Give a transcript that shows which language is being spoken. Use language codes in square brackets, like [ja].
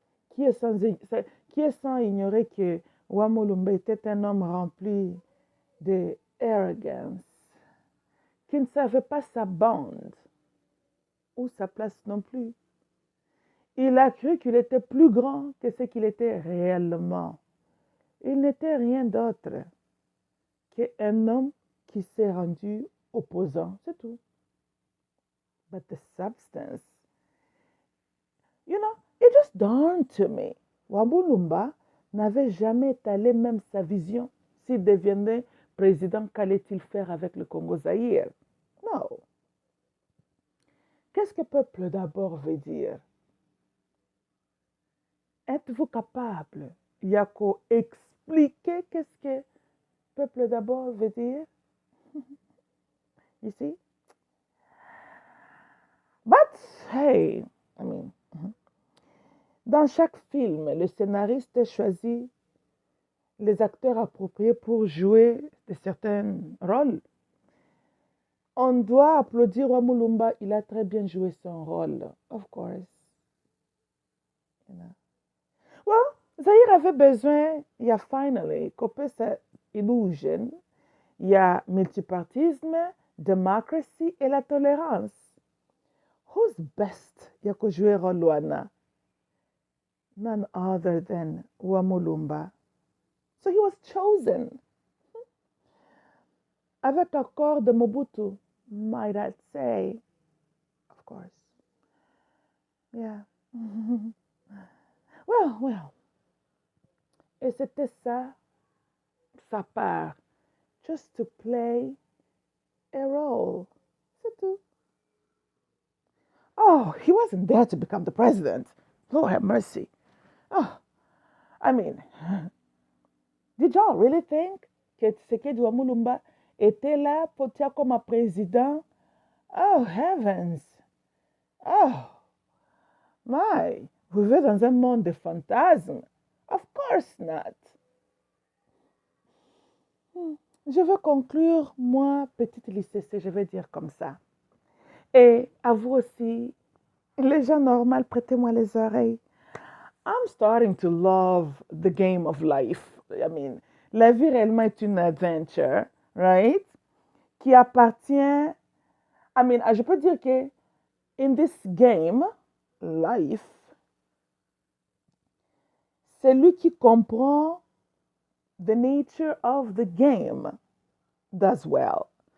[fr] Qui est sans ignorer que Wamulumba était un homme rempli de arrogance, qui ne savait pas sa bande ou sa place non plus. Il a cru qu'il était plus grand que ce qu'il était réellement. Il n'était rien d'autre qu'un homme qui s'est rendu opposant, c'est tout. [en] But the substance, it just dawned to me. [fr] Wamulumba n'avait jamais étalé même sa vision. S'il devenait président, qu'allait-il faire avec le Congo-Zaïre? Non. Qu'est-ce que peuple d'abord veut dire? Êtes-vous capable, Yako, expliquer qu'est-ce que peuple d'abord veut dire? [en] You see? But, hey, [fr] dans chaque film, le scénariste choisit les acteurs appropriés pour jouer de certains rôles. On doit applaudir Wamulumba, il a très bien joué son rôle, [en] of course. Well, [fr] Zaïre avait besoin, [en] finally, [fr] couper sa illusion. Il y a multipartisme, democracy et la tolérance. [en] Who's best [ln] yako [fr] jouer rôle [ln] wana? [en] None other than Wamulumba. So he was chosen. [fr] Avec l'accord de Mobutu, [en] might I say. Of course. Yeah. Well. [fr] Et c'était ça, sa part. [en] Just to play a role. [fr] C'est tout. [en] Oh, he wasn't there to become the president. Lord have mercy. Oh, did y'all really think [fr] que Tshisekedi Wamulumba était là pour être comme président? [en] Oh, heavens. Oh, my. [fr] Vous vivez dans un monde de fantasmes. [en] Of course not. [fr] Je veux conclure, moi, petite lycée, je vais dire comme ça. Et à vous aussi, les gens normaux, prêtez-moi les oreilles. [en] I'm starting to love the game of life. [fr] La vie réellement est une adventure, [en] right? [fr] Qui appartient, je peux dire que [en] in this game, life, [fr] celui qui comprend [en] the nature of the game does well.